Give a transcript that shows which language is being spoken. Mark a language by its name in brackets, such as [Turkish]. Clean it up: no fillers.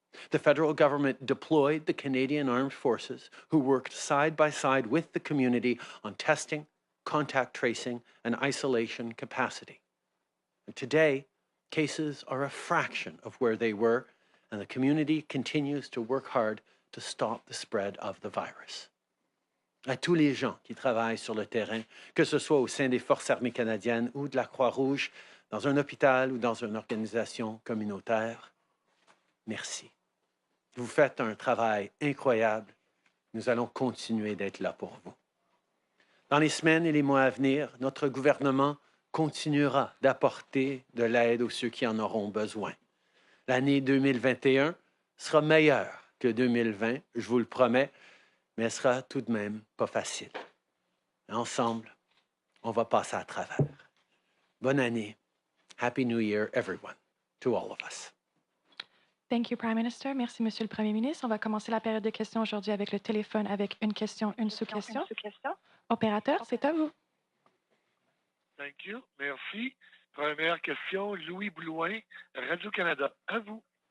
[English] The federal government deployed the Canadian Armed Forces, who worked side by side with the community on testing, contact tracing, and isolation capacity. And today, cases are a fraction of where they were, and the community continues to work hard to stop the spread of the virus. [French] À tous les gens qui travaillent sur le terrain, que ce soit au sein des Forces armées canadiennes ou de la Croix-Rouge, dans un hôpital ou dans une organisation communautaire, merci. Vous faites un travail incroyable. Nous allons continuer d'être là pour vous. Dans les semaines et les mois à venir, notre gouvernement continuera d'apporter de l'aide aux ceux qui en auront besoin. L'année 2021 sera meilleure que 2020, je vous le promets, mais elle sera tout de même pas facile. Ensemble, on va passer à travers. Bonne année. [English] Happy New Year, everyone, to all of us. Thank you, Prime Minister. [French] Merci, Monsieur le Premier ministre. On va commencer la période de questions aujourd'hui avec le téléphone, avec une question, une sous-question. Opérateur, c'est à vous. [English] Thank you. [French] Merci. Première question, Louis Blouin, Radio-Canada. À vous.